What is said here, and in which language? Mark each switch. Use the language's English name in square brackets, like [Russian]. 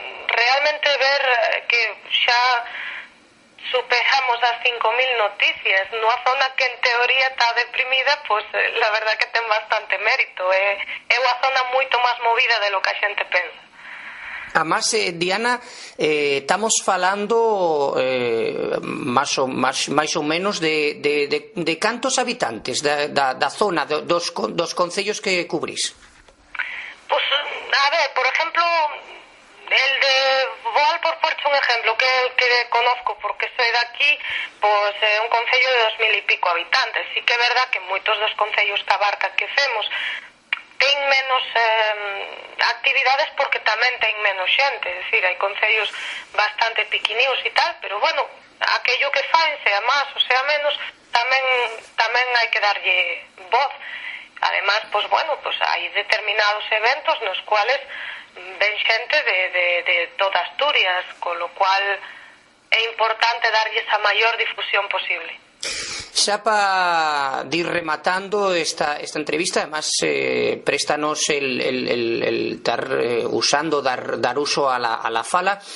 [Galician] realmente ver que xa superamos as 5.000 noticias nunha zona que en teoría está deprimida, pues la verdad que ten bastante mérito, é unha zona moito máis movida de lo que a xente pensa. Además, Diana, estamos falando máis ou menos de cantos habitantes da zona, dos concellos que cubrís? [Spanish] Pues, a ver, por ejemplo, el de Boal, por un ejemplo, que conozco porque soy de aquí, pues un concello de 2.000 y pico habitantes. Sí que é verdad que moitos dos concellos que abarca que femos [Galician] ten menos actividades porque tamén ten menos xente, é dicir, hai concellos bastante pequeninos e tal, pero bueno, aquello que fan, sea máis ou sea menos, tamén hai que darlle voz. Además, pues bueno, pues hai determinados eventos nos cuales ven xente de toda Asturias, con lo cual é importante darlle esa maior difusión posible. [Spanish] Xa para ir rematando esta entrevista, además préstanos el estar usando, dar uso a la fala.